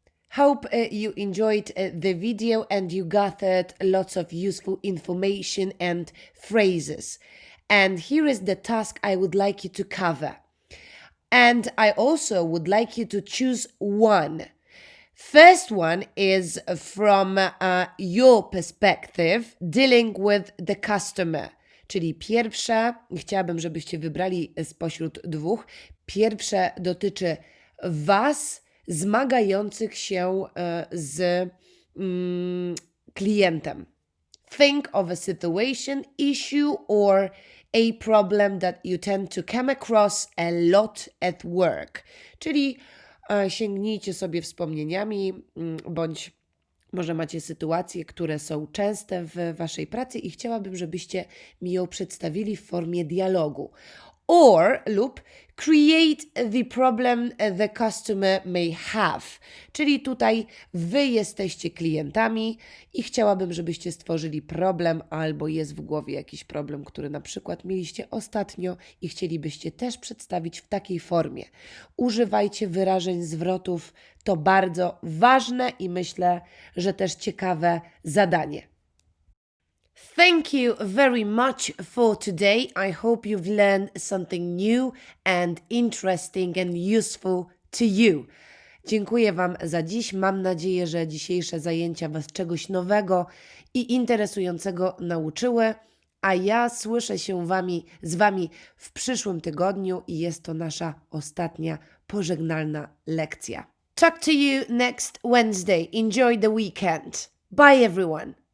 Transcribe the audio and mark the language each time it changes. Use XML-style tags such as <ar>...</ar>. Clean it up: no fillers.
<en>Hope you enjoyed the video and you gathered lots of useful information and phrases. And here is the task I would like you to cover. And I also would like you to choose one. First one is from your perspective, dealing with the customer.</en> <pl>Czyli pierwsze, chciałabym, żebyście wybrali spośród 2. Pierwsze dotyczy Was, zmagających się z klientem.</pl> <en>Think of a situation, issue, or a problem that you tend to come across a lot at work.</en> <pl>Czyli sięgnijcie sobie wspomnieniami, bądź może macie sytuacje, które są częste w Waszej pracy i chciałabym, żebyście mi ją przedstawili w formie dialogu.</pl> <en>Or</en> <pl>lub</pl> <en>create the problem the customer may have.</en> <pl>Czyli tutaj Wy jesteście klientami i chciałabym, żebyście stworzyli problem albo jest w głowie jakiś problem, który na przykład mieliście ostatnio i chcielibyście też przedstawić w takiej formie. Używajcie wyrażeń zwrotów, to bardzo ważne i myślę, że też ciekawe zadanie.</pl> <en>Thank you very much for today. I hope you've learned something new and interesting and useful to you.</en> <pl>Dziękuję Wam za dziś. Mam nadzieję, że dzisiejsze zajęcia Was czegoś nowego i interesującego nauczyły, a ja słyszę się z Wami w przyszłym tygodniu i jest to nasza ostatnia pożegnalna lekcja.</pl> <en>Talk to you next Wednesday. Enjoy the weekend. Bye everyone.</en>